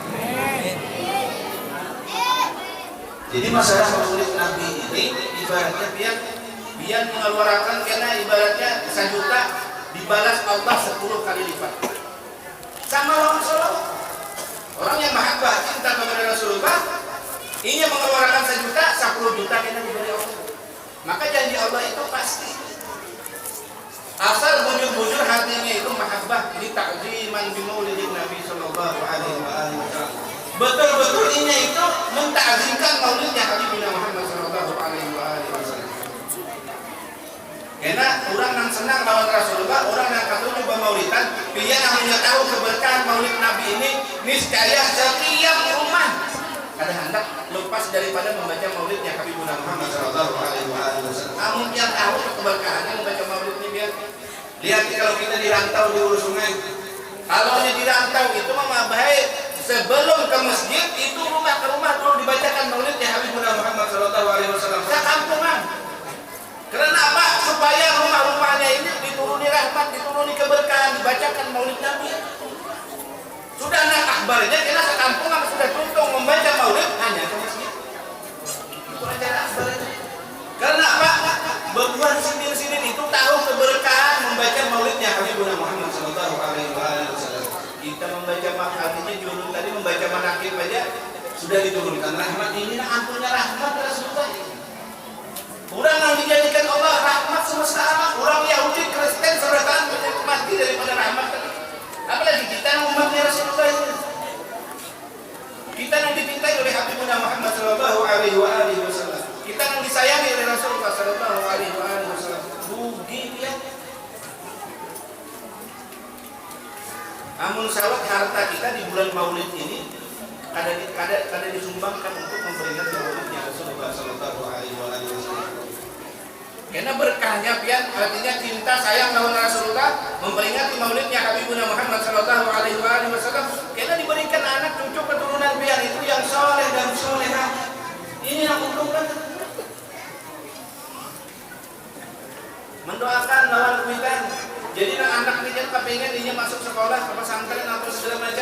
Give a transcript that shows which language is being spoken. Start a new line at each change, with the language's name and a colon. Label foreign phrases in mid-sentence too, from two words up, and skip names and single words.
Banjar: Jadi masalah Maulid Nabi ini ibaratnya biar mengeluarkan, karena ibaratnya 1 juta dibalas Allah 10 kali lipat. Sama Rasulullah. Orang yang mahabbah cinta kepada Rasulullah ini mengeluarkan 1 juta, 10 juta kena diberi Allah. Maka janji Allah itu pasti. Asal bujur-bujur hatinya itu
Arabic: محبة لتعظيما بمولد النبي صلى الله عليه وسلم.
Banjar: Betul-betul ini itu mentakzimkan maulidnya Habibuna Muhammad
Arabic: صلى الله عليه وسلم.
Banjar: Karena orang yang senang lawan Rasulullah, orang yang katuju bermaulidan, dia namanya tahu keberkahan maulid Nabi ini, niscaya setiap rumah ada hendak lepas daripada membaca maulidnya Habibuna Muhammad
Arabic: صلى الله عليه وسلم.
Banjar: Namun yang tahu keberkahannya membaca maulid ini, biar lihat kalau kita dirantau di hulu sungai. Kalau di rantau itu mah baik. Sebelum ke masjid itu rumah ke rumah dulu dibacakan maulidnya Habibuna Muhammad
Arabic: صلى الله عليه وسلم.
Banjar: Sekampungan. Karena apa? Supaya rumah-rumahnya ini dituruni rahmat, dituruni keberkahan, dibacakan maulid Nabi. Sudah nak akbarnya karena sekampungan sudah tuntung membaca maulid hanya ke masjid. Itu acara akbarnya. Karena apa? Bebuan sindir-sindir itu tahu keberkahan membaca maulidnya Habibuna Muhammad
Arabic: صلى الله عليه وسلم.
Banjar: Kita membaca artinya judul tadi membaca manakib aja sudah diturunkan rahmat ini, ampunnya rahmat Rasulullah. Orang yang dijadikan Allah rahmat semesta alam, orang Yahudi Kristen sertaan menikmati daripada rahmat. Apalagi kita yang umatnya Rasulullah ini. Kita yang dicintai oleh Habibuna Muhammad
Arabic: صلى الله عليه وسلم.
Banjar: Kita yang disayangi oleh Rasulullah
Arabic: صلى الله عليه وسلم.
Banjar: Rugi ya. Amun sawat harta kita di bulan Maulid ini kada disumbangkan untuk memperingati Maulidnya Rasulullah
Arabic: صلى الله عليه وسلم.
Banjar: Karena berkahnya pian artinya cinta sayang lawan Rasulullah memperingati Maulidnya Habibuna Muhammad
Arabic: صلى الله عليه وسلم.
Banjar: Karena diberikan anak cucu keturunan pian itu yang soleh dan solehah. Ini yang untungkan. mendoakan lawan kuitan. Jadi anak ini kan kepengen dia masuk sekolah ke pesantren atau segala macam.